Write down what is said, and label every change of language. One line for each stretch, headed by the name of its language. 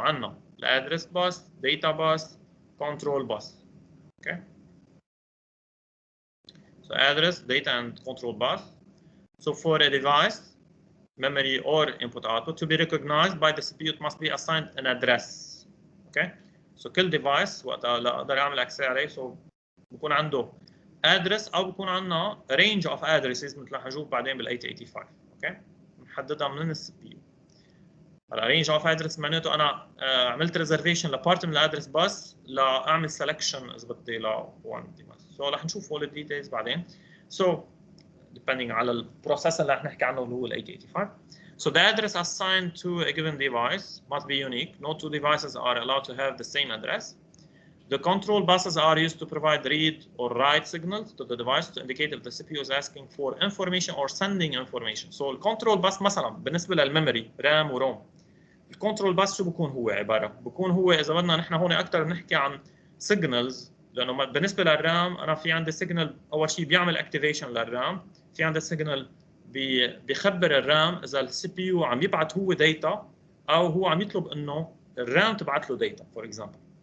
Arabic: عندنا address bus, data bus, control bus. Okay.
English: So address, data, and control bus. So for a device, memory or input output to be recognized by the CPU, it must be assigned an address. Okay.
Arabic: So كل device وقتها اقدر اعمل access عليه so بكون عنده address او بكون عندنا
English: range of addresses
Arabic: مثل ما حنشوف بعدين بال 885. اوكي. نحددها من السي بي يو. هلا
English: range of address
Arabic: معناته انا عملت reservation لبارت من الادرس بس لاعمل selection اذا بدي ل one device. So رح نشوف
English: all the details
Arabic: بعدين. So depending على البروسيسور اللي رح نحكي عنه اللي هو ال 885.
English: So the address assigned to a given device must be unique. No 2 devices are allowed to have the same address. The control buses are used to provide read or write signals to the device to indicate if the CPU is asking for information or sending information.
Arabic: So the control bus مثلا بالنسبة للميموري RAM وروم. الكنترول بس شو بكون هو عبارة؟ بكون هو إذا بدنا نحن هون أكثر بنحكي عن signals لأنه بالنسبة للرام أنا في عندي signal أول شيء بيعمل activation للرام، في عندي signal بيخبر الرام إذا السي بي يو عم يبعث هو داتا أو هو عم يطلب إنه الرام تبعث له داتا
English: for example.